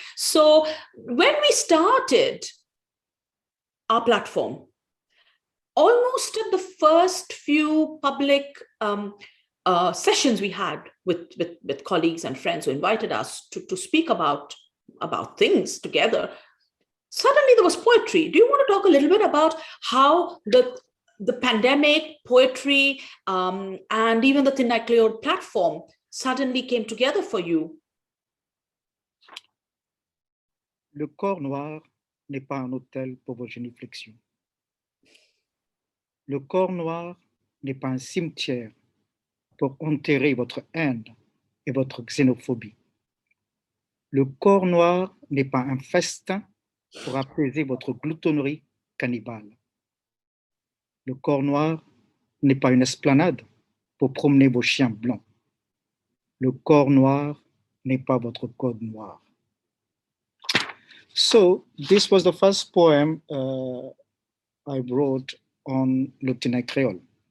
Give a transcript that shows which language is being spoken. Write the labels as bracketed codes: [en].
[en] So when we started our platform, almost at the first few public sessions we had with colleagues and friends who invited us to speak about things together, suddenly there was poetry. Do you want to talk a little bit about how the pandemic, poetry, and even the Thin Eye Creole platform suddenly came together for you? [fr] Le corps noir n'est pas un hôtel pour vos génuflexions. Le corps noir n'est pas un cimetière pour enterrer votre haine et votre xénophobie. Le corps noir n'est pas un festin pour apaiser votre gloutonnerie cannibale. Le corps noir n'est pas une esplanade pour promener vos chiens blancs. Le corps noir n'est pas votre code noir. [en] So this was the first poem I wrote on Le Thin Eye Creole.